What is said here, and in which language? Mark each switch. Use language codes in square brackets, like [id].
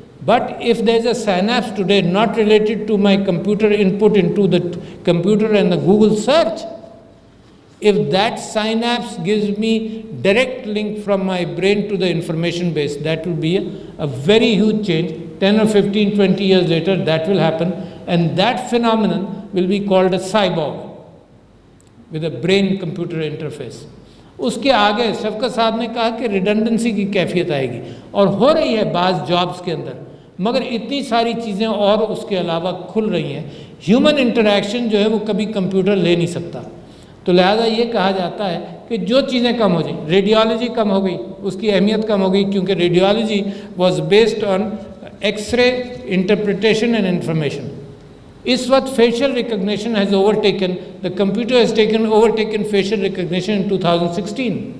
[en] But if there is a synapse today not related to my computer input into the computer and the Google search, if that synapse gives me direct link from my brain to the information base, that will be a very huge change. 10 or 15, 20 years later that will happen, and that phenomenon will be called a cyborg with a brain computer interface. [ur] اس کے آگے شفقت صاحب نے کہا کہ redundancy کی کیفیت آئے گی، اور ہو رہی ہے بعض جابس کے اندر، مگر اتنی ساری چیزیں اور اس کے علاوہ کھل رہی ہیں۔ ہیومن انٹریکشن جو ہے وہ کبھی کمپیوٹر لے نہیں سکتا، تو لہٰذا یہ کہا جاتا ہے کہ جو چیزیں کم ہو جائیں، ریڈیالوجی کم ہو گئی، اس کی اہمیت کم ہو گئی، کیونکہ [en] Radiology was based on X ray interpretation and information. [ur] اس وقت [en] Facial recognition has overtaken, the computer has overtaken facial recognition in 2016۔